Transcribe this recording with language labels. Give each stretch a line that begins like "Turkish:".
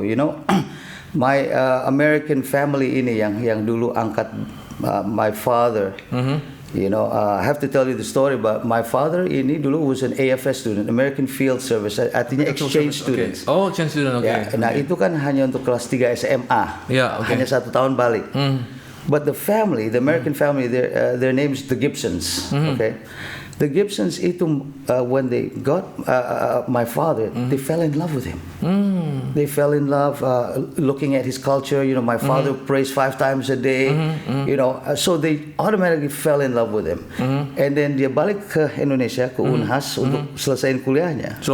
English: You know, my American family
Indonesian: ini yang dulu angkat
English: my father. You know, I have to tell you the story about my father
Indonesian: ini dulu
English: was an AFS student, American Field Service, artinya exchange students. Okay. Oh, exchange student, okay.
Indonesian: Ya, nah itu kan hanya untuk kelas 3 SMA. Hanya 1 tahun balik.
English: But the family, the American family, their name is the Gibsons. Okay, the Gibsons
Indonesian: itu
English: when they got my father, they fell in love with him. They fell in love looking at his culture. You know, my father prays 5 times a day. You know, so they automatically fell in love with him. And then
Indonesian: dia balik ke Indonesia, ke Unhas untuk selesaiin kuliahnya.